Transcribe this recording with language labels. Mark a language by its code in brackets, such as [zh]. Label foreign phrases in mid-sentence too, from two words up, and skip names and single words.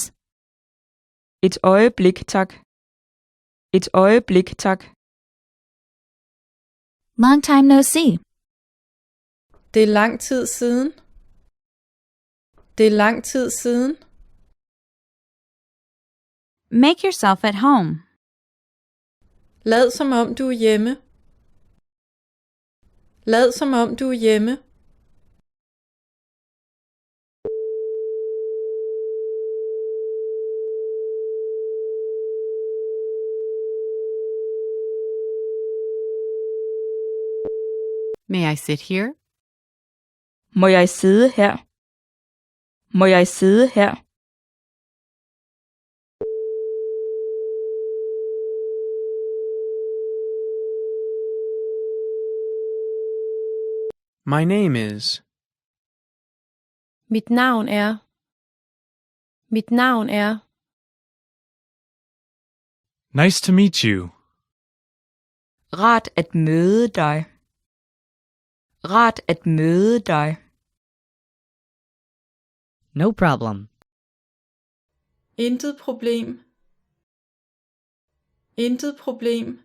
[da] Et øjeblik, tak. Et øjeblik, tak. [en] Long time no see. [da] Det er lang tid siden. Det er lang tid siden. [en] Make yourself at home. [da] Lad som om du er hjemme. Lad som om du er hjemme. [en] May I sit here? [da] Må jeg sidde her? Må jeg sidde her? [en] My name is. [da] Mit navn er. Mit navn er. [en] Nice to meet you. [da] Rart at møde dig. Rart at møde dig. [en] No problem. [da] Intet problem. Intet problem.